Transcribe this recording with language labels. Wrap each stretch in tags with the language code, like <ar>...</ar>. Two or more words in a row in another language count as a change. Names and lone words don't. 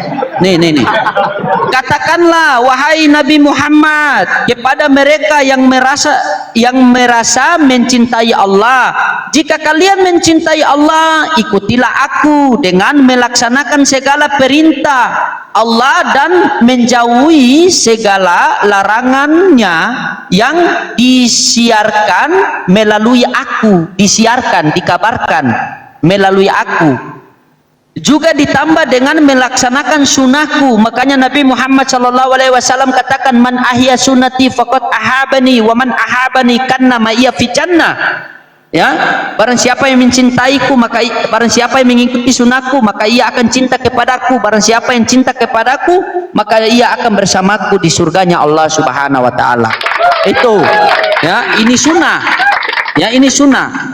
<id>Katakanlah wahai Nabi Muhammad kepada mereka yang merasa mencintai Allah, jika kalian mencintai Allah, ikutilah aku dengan melaksanakan segala perintah Allah dan menjauhi segala larangannya yang disiarkan melalui aku, dikabarkan melalui aku. Juga ditambah dengan melaksanakan sunnahku. Makanya Nabi Muhammad SAW katakan,</id> <ar>من أحيا سنتي فقد أحبني، ومن أحبني كان معي في الجنة.</ar> <id>Ya, barang siapa yang mencintaiku, maka barang siapa yang mengikuti sunnahku, maka ia akan cinta kepadaku. Barang siapa yang cinta kepadaku, maka ia akan bersamaku di surganya Allah</id> <ar>سبحانه وتعالى.</ar> <id>Itu ya, ini sunnah. Ya, ini sunnah.</id>